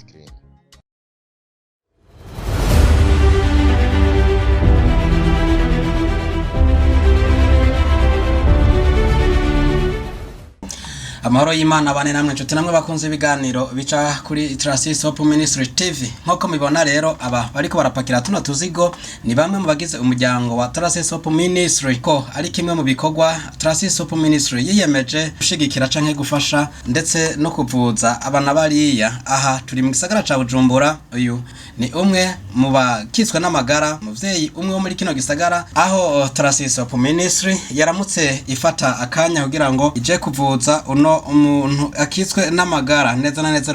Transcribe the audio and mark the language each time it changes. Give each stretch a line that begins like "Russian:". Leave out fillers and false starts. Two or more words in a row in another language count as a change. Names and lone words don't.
Rundi: Amahoro y'Imana bane namwe nshuti namwe bakunze ibiganiro bica kuri Tarasisi Hope Ministry TV. Nk'uko mubibona rero aba bariko barapakira tuno tuzigo ni bamwe mu bagize umuryango wa Tarasisi Hope Ministry, ko ari kimwe mu bikorwa Tarasisi Hope Ministry yiyemeje gushigikira canke gufasha ndetse no kuvuza abana bariya. Aha turi mu gisagara ca Bujumbura. Uyu ni umwe mu bakitswe n'amagara, muvyeyi umwe wo muri kino gisagara, aho Tarasisi Hope Ministry yaramutse ifata akanya kugira ngo ije kuvuza umuntu akitswe n'amagara neza na neza.